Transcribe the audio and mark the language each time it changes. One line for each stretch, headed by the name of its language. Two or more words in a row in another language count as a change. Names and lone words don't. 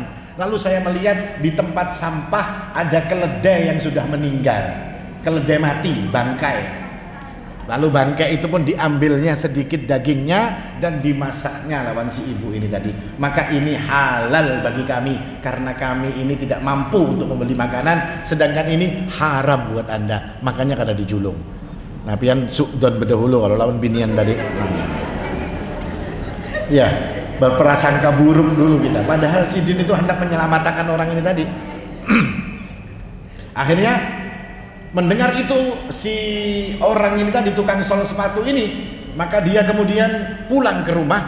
Indonesian: Lalu saya melihat di tempat sampah ada keledai yang sudah meninggal, keledai mati, bangkai. Lalu bangkai itu pun diambilnya sedikit dagingnya dan dimasaknya lawan si ibu ini tadi. Maka ini halal bagi kami karena kami ini tidak mampu untuk membeli makanan, sedangkan ini haram buat Anda.
Banjar: Makanya kada dijulung. Nah, pian sukdon berdahulu kalau lawan binian tadi.
Indonesian: Ya, berprasangka buruk dulu kita. Padahal si Din itu hendak menyelamatkan orang ini tadi. Akhirnya mendengar itu si orang ini tadi, tukang sol sepatu ini, maka dia kemudian pulang ke rumah.